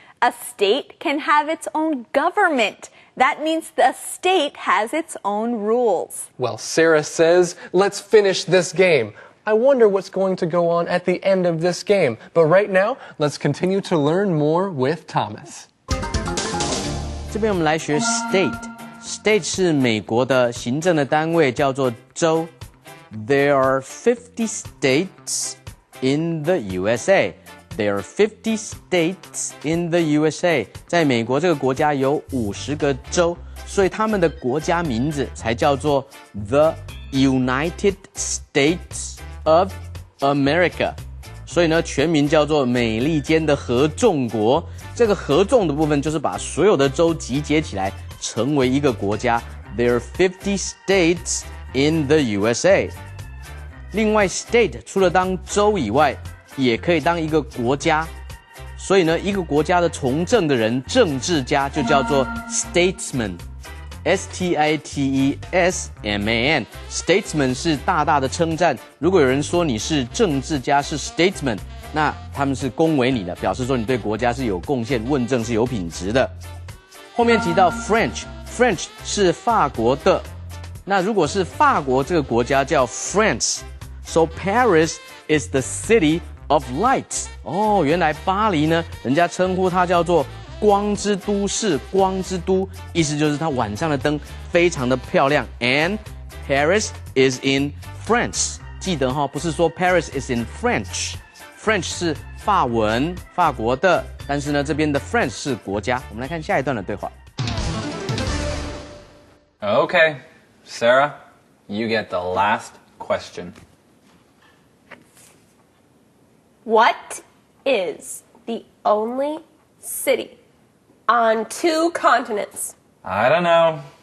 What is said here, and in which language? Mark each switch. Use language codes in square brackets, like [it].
[en] A state can have its own government. That means the state has its own rules. Well, Sarah says, let's finish this game. I wonder what's going to go on at the end of this game. But right now, let's continue to learn more with Thomas. [zh] 这边我们来学 state。State 是美国的行政的单位，叫做州。 [en] There are 50 states in the USA. There are 50 states in the USA. [zh] 在美国这个国家有50个州，所以他们的国家名字才叫做 The United States of America. 所以呢，全名叫做美利坚的合众国。这个合众的部分就是把所有的州集结起来，成为一个国家。 [en] There are 50 states in the USA. [zh] 另外 ，state 除了当州以外，也可以当一个国家。所以呢，一个国家的从政的人，政治家就叫做 statesman。Statesman。 Statesman 是大大的称赞。如果有人说你是政治家，是 statesman， 那他们是恭维你的，表示说你对国家是有贡献，问政是有品质的。后面提到 French 是法国的。那如果是法国这个国家叫 France。 [en] So Paris is the city of lights. [zh] 哦，原来巴黎呢，人家称呼它叫做光之都市，光之都，意思就是它晚上的灯非常的漂亮。 [en] And Paris is in France. [zh] 记得哈，不是说 [en] Paris is in French。 [zh] French 是法文，法国的，但是呢，这边的 France 是国家。我们来看下一段的对话。 [en] Okay, Sarah, you get the last question. What is the only city on 2 continents? I don't know.